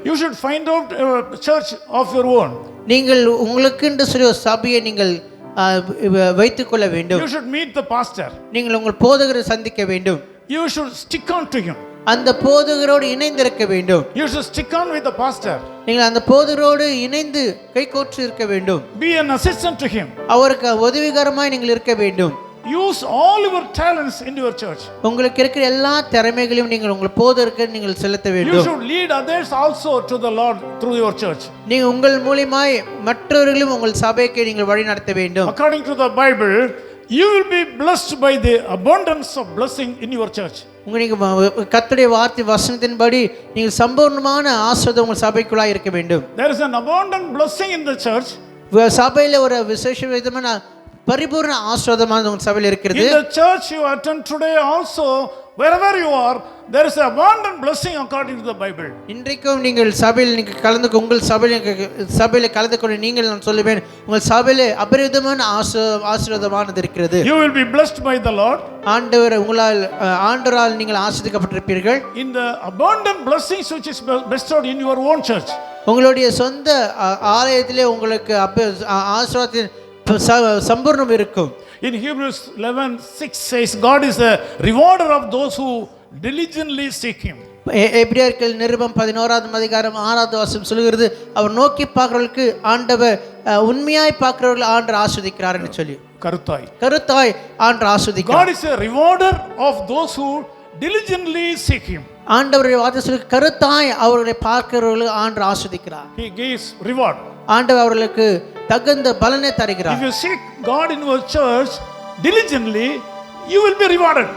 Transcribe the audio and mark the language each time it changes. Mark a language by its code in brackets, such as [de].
[en] You should find out a church of your own. [ta] நீங்கள் உங்களுக்கு என்று சொல்லி ஒரு சபையை நீங்கள் வைத்துக் கொள்ள வேண்டும். [en] You should meet the pastor. [ta] நீங்கள் உங்கள் போதகரை சந்திக்க வேண்டும். [en] You should stick on to him. [ta] அந்த போதகரோடு இணைந்திருக்க வேண்டும். [en] You should stick on with the pastor. [ta] நீங்கள் அந்த போதகரோடு இணைந்து கைகோர்த்து இருக்க வேண்டும். [en] Be an assistant to him. [ta] அவருக்கு உதவிகரமாய் நீங்கள் இருக்க வேண்டும். [en] Use all your talents in your church. [ta] உங்களுக்கு இருக்கிற எல்லா திறமைகளையும் நீங்கள் உங்கள் போதகருக்கு நீங்கள் செலுத்த வேண்டும். [en] You should lead others also to the Lord through your church. [ta] நீங்கள் உங்கள் மூலமாய் மற்றவர்களையும் உங்கள் சபைக்கு நீங்கள் வழி நடத்த வேண்டும். [en] According to the Bible, you will be blessed by the abundance of blessing in your church. [ta] உங்களுக்கு கர்த்தருடைய வார்த்தை வசனத்தின்படி நீங்கள் சம்பூர்ணமான ஆசீர்வாதம் உங்கள் சபைக்குள்ளாய் இருக்க வேண்டும். [en] There is an abundant blessing in the church. [ta] சபையில் ஒரு விசேஷ விதமான பரிபூர்ண ஆசீர்வாதமானது உங்கள் சபையில் இருக்கிறது. [en] In the church you attend today also, wherever you are, there is abundant blessing according to the Bible. [ta] இன்றைக்கும் நீங்கள் சபையில் நீங்கள் உங்கள் சபையில் கலந்து கொண்டு நீங்கள் நான் சொல்லுவேன் உங்கள் சபையில் அபரிதமான ஆசீர்வாதமானது இருக்கிறது. [en] You will be blessed by the Lord. [ta] ஆண்டவரால் நீங்கள் ஆசீர்வதிக்கப்பட்டிருப்பீர்கள். [en] In the abundant blessings which is bestowed in your own church. [ta] உங்களுடைய சொந்த ஆலயத்திலே உங்களுக்கு ஆசீர்வாதத்தின் சம்பூர்ணம் இருக்கும். [en] In Hebrews 11:6 says, God is a rewarder of those who diligently seek Him. [ta] எபிரேயர்கள் நிருபம் 11ஆம் அதிகாரம் 6வது வசனம் சொல்கிறது, அவர் நோக்கி பார்க்கிறவர்களுக்கு ஆண்டவர் உண்மையாய் பார்க்கிறவர்கள் ஆண்டவர் ஆசீர்வதிக்கிறார் என்று சொல்லி. கருத்தாய் ஆண்டவர் ஆசீர்வதிக்கிறார். [en] God is a rewarder of those who diligently seek Him. [ta] ஆண்டவருடைய வார்த்தை சொல்லி கருத்தாய் அவர்களை பார்க்கிறவர்களுக்கு ஆண்டவர் ஆசீர்வதிக்கிறார். [en] He gives reward. [ta] ஆண்டவர் அவர்களுக்கு தகுந்த பலனை தருகிறார். [en] If you seek God in your church diligently, you will be rewarded.